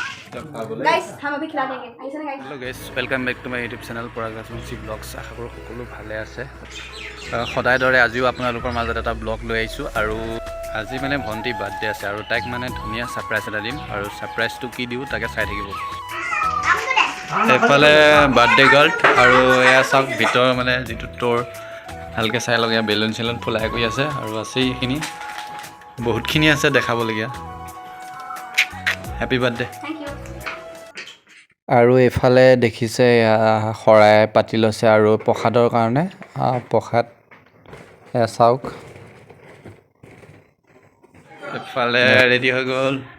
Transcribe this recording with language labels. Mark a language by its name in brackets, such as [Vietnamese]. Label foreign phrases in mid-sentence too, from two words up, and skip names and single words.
[Hindi] गाइस हम अभी खिला देंगे ऐसा ना गाइस [English] hello guys welcome back to my YouTube channel [Assamese] পৰাগৰাজবংশী ব্লগছ আশা কৰোঁ সকলো ভালে আছে সদায় দৰে আজিও আপোনালোকৰ মাজত এটা ব্লগ লৈ আহিছোঁ আৰু আজি মানে ভণ্টি বাৰ্থডে আছে আৰু তাইক মানে ধুনীয়া সাৰপ্ৰাইজ এটা দিম আৰু সাৰপ্ৰাইজটো কি দিওঁ তাকে চাই থাকিব এফালে [English] birthday girl [Assamese] আৰু এয়া চাওক ভিতৰ মানে যিটো টোৰ ভালকৈ চাই লওক এয়া বেলুন চেলুন ফুলাই কৰি আছে আৰু আছে এইখিনি বহুতখিনি আছে দেখাবলগীয়া [English] happy birthday [Assamese] আৰু এফালে দেখিছে শৰাই পাতি লৈছে আৰু প্ৰসাদৰ কাৰণে প্ৰসাদ চাওক এফালে ৰেডি হৈ গ'ল